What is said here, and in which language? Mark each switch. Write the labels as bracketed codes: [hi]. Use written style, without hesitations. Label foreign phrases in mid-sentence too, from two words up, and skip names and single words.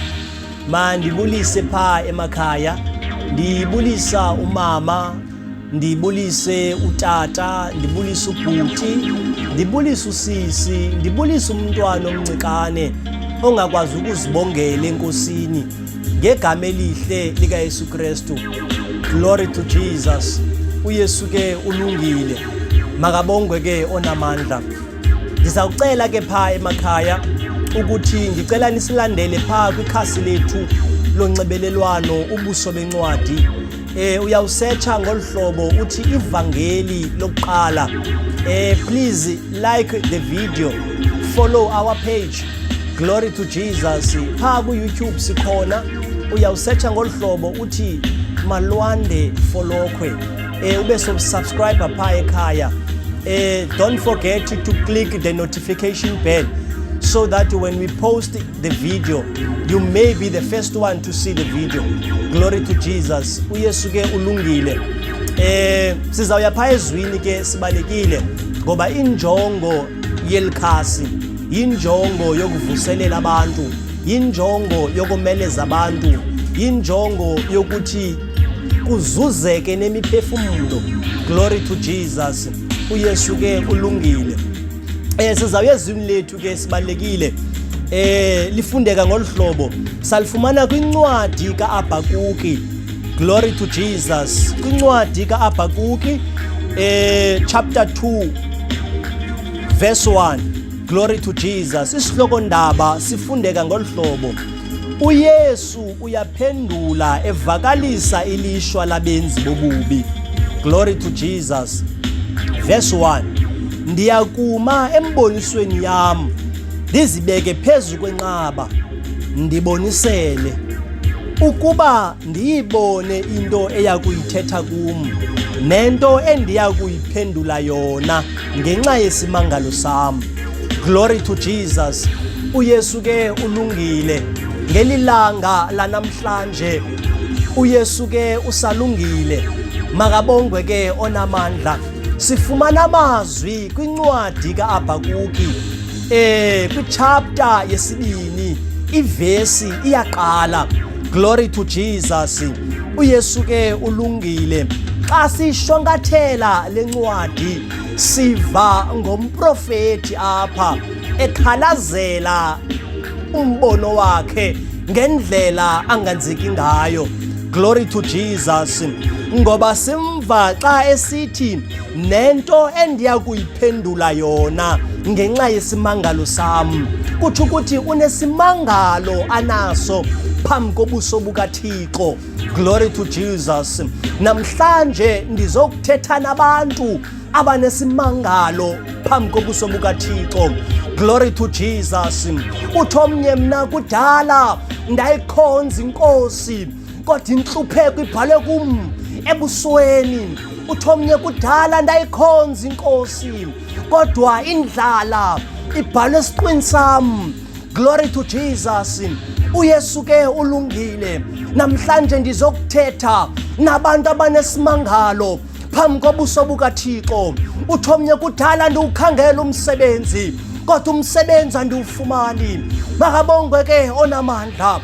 [xh] Mandibulise pha emakhaya, ndibulisa umama, ndibulise utata, ndibulisa ubhuti, ndibulisa usisi, ndibulisa umntwana omncikane ongakwazi ukuzibongela enkosini ngegama elihle lika Yesu Kristu. [en] Glory to Jesus. [xh] uYesu ke ulungile, makabongwe ke onamandla. Ngizawucela ke pha emakhaya ukuthi ngicela nisilandele pha kwikhasi lethu lonxibelelwano ubuso bencwadi. Uyawusearcha ngolhlobo uthi ivangeli lokuqala. [en] Please like the video, follow our page. Glory to Jesus. [xh] Pha ku YouTube sikhona, uyawusearcha ngolhlobo uthi Malwande Folokwe. Ube subscribe pha ekhaya. [en] Don't forget to click the notification bell so that when we post the video, you may be the first one to see the video. Glory to Jesus. [xh] uYesu ke ulungile. Sizawuya pha ezwini ke sibalekile ngoba injongo yelikhasi injongo yokuvuselela abantu, injongo yokumeleza abantu, injongo yokuthi kuzuzeke nemiphefumulo. [en] Glory to Jesus. [xh] uYesu ke ulungile. Sizawuya ezwini lethu ke sibalekile. Lifundeka ngolhlobo salifumana kwincwadi kaHabhakuki. [en] Glory to Jesus. [xh] Kwincwadi kaHabhakuki [en] chapter 2 verse 1. Glory to Jesus. [xh] Isihloko ndaba sifundeka ngolhlobo. uYesu uyaphendula evakalisa ilishwa labenzi bobubi. [en] Glory to Jesus. Verse 1. [xh] Ndiyakuma embonisweni yami, ndizibeke phezu kwenqaba, ndibonisele ukuba ndiyibone into eyakuyithetha kum nento endiyakuyiphendula yona ngenxa yesimangalo sam. [en] Glory to Jesus. [xh] uYesu ke ulungile. Ngelilanga lanamhlanje uYesu ke usalungile, makabongwe ke onamandla. Sifumana amazwi kwincwadi kaHabhakuki kwichapter yesibini ivesi iyaqala. [en] Glory to Jesus. [xh] uYesu ke ulungile. Xa sishwankathela lencwadi siva ngomprofeti apha ekhalazela umbono wakhe ngendlela anganzeki ngayo. [en] Glory to Jesus. [xh] Ngoba simva xa esithi nento endiyakuyiphendula yona ngenxa yesimangalo sam. Kuthi ukuthi unesimangalo anaso phambi kobuso bukaThixo. [en] Glory to Jesus. [xh] Namhlanje ndizokuthetha nabantu abanesimangalo phambi kobuso bukaThixo. [en] Glory to Jesus. [xh] Uthi omnye mna kudala ndayikhonza inkosi kodwa inhlupheko ibhalwe kum ebusweni. Uthi omnye kudala ndayikhonza inkosi kodwa indlala ibhalwe esiqwini sam. [en] Glory to Jesus. [xh] uYesu ke ulungile. Namhlanje ndizokuthetha nabantu abanesimangalo phambi kobuso bukaThixo. Uthi omnye kudala ndiwukhangela umsebenzi kodwa umsebenzi andiwufumani, makabongwe ke onamandla.